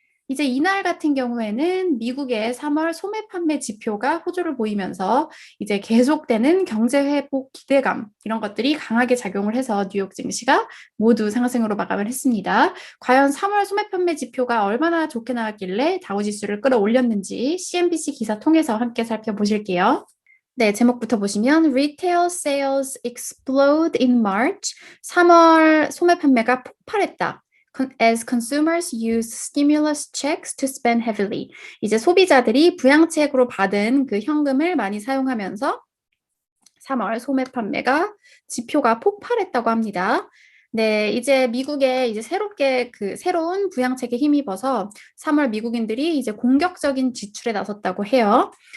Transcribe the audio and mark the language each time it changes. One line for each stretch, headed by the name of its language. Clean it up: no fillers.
Korean: 이제 이날 같은 경우에는 미국의 3월 소매 판매 지표가 호조를 보이면서 이제 계속되는 경제 회복 기대감 이런 것들이 강하게 작용을 해서 뉴욕 증시가 모두 상승으로 마감을 했습니다. 과연 3월 소매 판매 지표가 얼마나 좋게 나왔길래 다우지수를 끌어올렸는지 CNBC 기사 통해서 함께 살펴보실게요. 네, 제목부터 보시면
English: Retail sales explode in March.
Korean: 3월 소매 판매가 폭발했다.
English: As consumers use stimulus checks to spend heavily.
Korean: 이제 소비자들이 부양책으로 받은 그 현금을 많이 사용하면서 3월 소매 판매가 지표가 폭발했다고 합니다. 네, 이제 미국에 이제 새롭게 그 새로운 부양책에 힘입어서 3월 미국인들이 이제 공격적인 지출에 나섰다고 해요.